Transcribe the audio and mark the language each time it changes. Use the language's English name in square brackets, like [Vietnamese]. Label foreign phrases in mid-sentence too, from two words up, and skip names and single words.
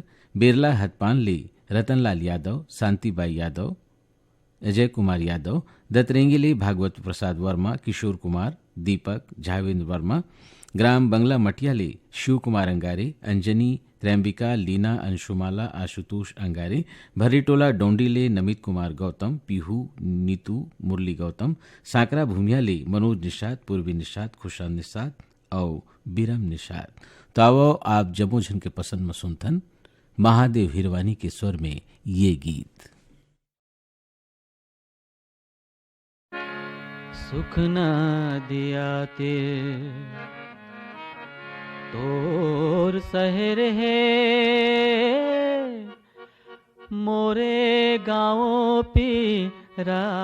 [Chhattisgarhi] बेरला हथपान ले रतनलाल यादव, शांति बाई यादव, अजय कुमार यादव, दतरेंगे ले भागवत प्रसाद वर्मा, किशोर कुमार, दीपक, झावेंद्र वर्मा, ग्राम बंगला मटिया ले शिव कुमार अंगारे, अंजनी, त्रैम्बिका, लीना, अंशुमाला, आशुतोष अंगारे, भर्रीटोला डोंडी ले नमित कुमार गौतम, पीहू, नीतू, मुरली गौतम, सांकरा भूमिया ले मनोज निषाद, पूर्वी निषाद, खुशाल निषाद और बीरम निषाद। तो आओ आप जम्मू झन के पसंद में सुनथन महादेव हिरवानी के स्वर में ये गीत। सुख न दिया ते तोर शहर है मोरे गाँव पीरा